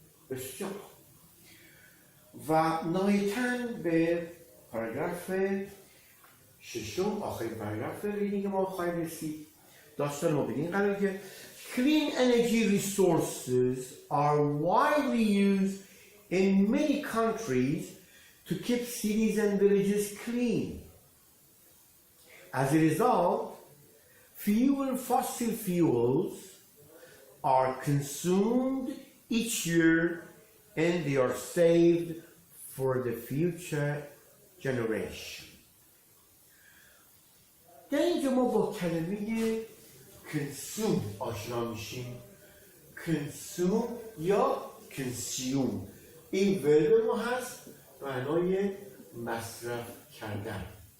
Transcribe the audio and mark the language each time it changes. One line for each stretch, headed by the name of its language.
Persian: بسیار و نهایتاً به پاراگراف ششم آخرین پاراگراف ریدینگ ما خواهیم رسید. داستان ما بدین قرار که
English: clean energy resources are widely used in many countries to keep cities and villages clean. As a result, fewer fossil fuels are consumed each year and they are saved for the future generation.
Persian: در اینجا ما با کلمه consume آشنا میشیم. consume یا consume این ورب ما هست معنای مصرف کردن.